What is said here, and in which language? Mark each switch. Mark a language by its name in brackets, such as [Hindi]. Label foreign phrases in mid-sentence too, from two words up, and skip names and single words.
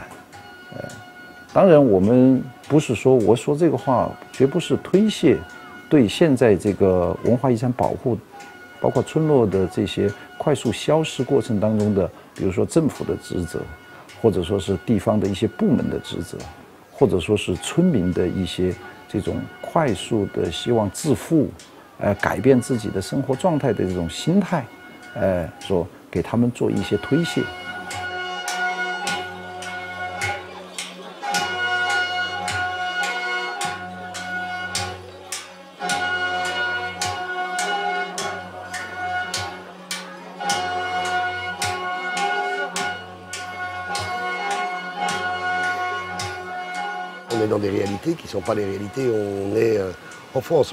[Chinese] 当然我们不是说我说这个话绝不是推卸对现在这个文化遗产保护，包括村落的这些快速消失过程当中的，比如说政府的职责，或者说是地方的一些部门的职责。或者说是村民的一些这种快速的希望致富，改变自己的生活状态的这种心态，说给他们做一些推卸。 [French] On est dans des réalités qui ne sont pas les réalités où on est en France.